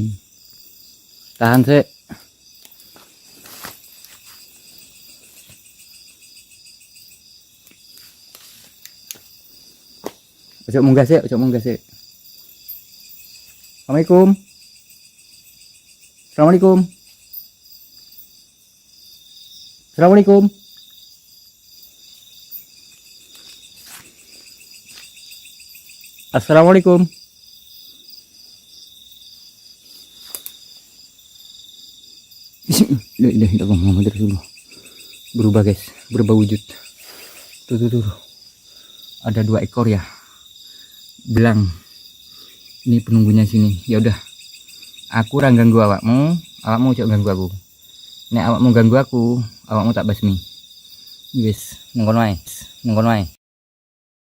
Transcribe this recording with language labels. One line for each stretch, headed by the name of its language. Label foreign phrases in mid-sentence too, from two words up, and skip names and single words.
Javanese: Tahan sih. Ojo munggah sih.
Arabic: Assalamualaikum. Assalamualaikum. لا إله إلا الله محمد رسول الله.
Indonesian: Berubah guys, berubah wujud. Tuh. Ada 2 ekor ya. Belang. Ini penunggunya sini. Ya udah.
Javanese: Aku ora ganggu awakmu ojo ganggu aku. Nek awakmu ganggu aku, awakmu tak basmi. Wis, nengkon wae.